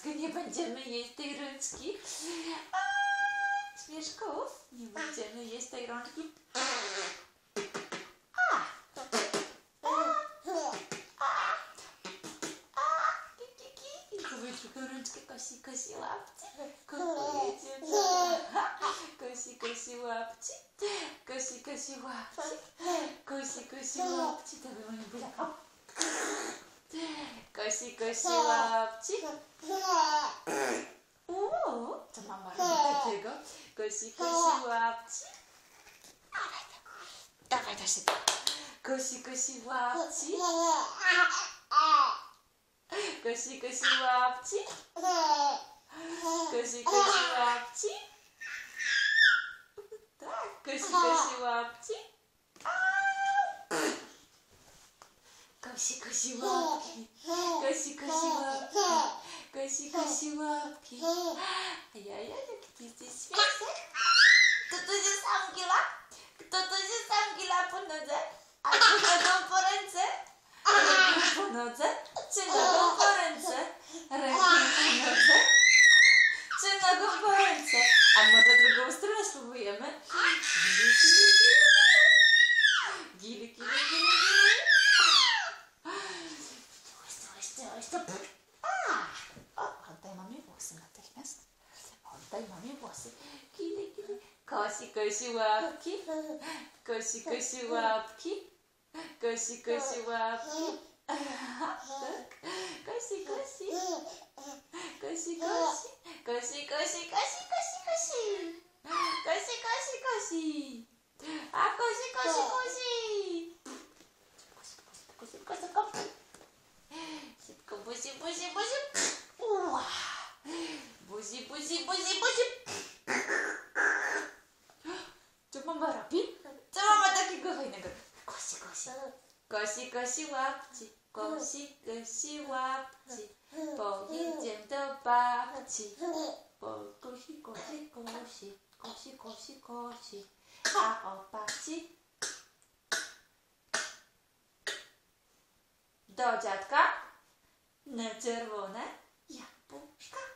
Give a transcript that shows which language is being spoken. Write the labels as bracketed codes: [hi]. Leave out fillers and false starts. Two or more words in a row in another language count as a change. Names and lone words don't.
[pl] będziemy jeść tej rączki. Śmieszków, nie będziemy jeść tej rączki. Kupuj trochę rączkę, kosi łapci. Kupuję kosi łapci. Kosi łapci. Kosi łapci. To by moja buziaka. Kosi łapci. Co mama robi takiego? Kosi łapci. Dawaj to szybko. Kosi łapci. Kosi łapci. Kosi łapci. Tak, kosi łapci. Kosi łapki. Kosi łapki. Kosi łapki. Jaja, jaki ty jesteś śmieszek. Kto to się sam gila? Kto to się sam gila po nodze? Albo nogą po ręce? Ręką po nodze? Czy nogą po ręce? Ręką po nodze? Czy nogą po ręce? A może drugą stronę spróbujemy? Gili. Oddaj mamie włosy natychmiast. Oddaj mamie włosy. Gili. Kosi łapki. Kosi łapki. Kosi łapki. Tak. Kosi. Kosi. A kosi. Szybko buzi. Buzi. Co mama robi? Co mama takiego fajnego? Kosi łapci. Kosi łapci. Pojedziemy do babci. Kosi. A o babci. Do dziadka na czerwone jabłuszka.